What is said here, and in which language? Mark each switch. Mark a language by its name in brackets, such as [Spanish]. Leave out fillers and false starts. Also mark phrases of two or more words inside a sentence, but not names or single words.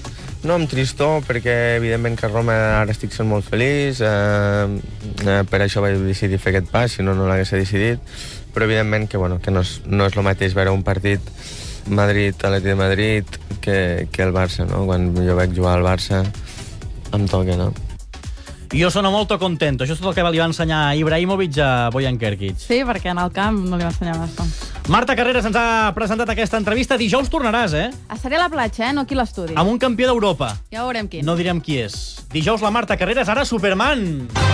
[Catalan] No amb tristor, perquè evidentment que a Roma ara estic sent molt feliç, per això vaig decidir fer aquest pas, si no l'hagués decidit, però evidentment que no és el mateix veure un partit Madrid-Atlètic de Madrid que el Barça, no? Quan jo vaig jugar al Barça em toca, no? [Italian] Jo sono molto contento. [Catalan] Això és tot el que li va ensenyar Ibrahimovic a Bojan Kerkic. Sí, perquè en el camp no li va ensenyar massa. Marta Carreras ens ha presentat aquesta entrevista. Dijous tornaràs, Estaré a la platja, no aquí a l'estudi. Amb un campió d'Europa. Ja veurem quin. No direm qui és. Dijous la Marta Carreras, ara Superman.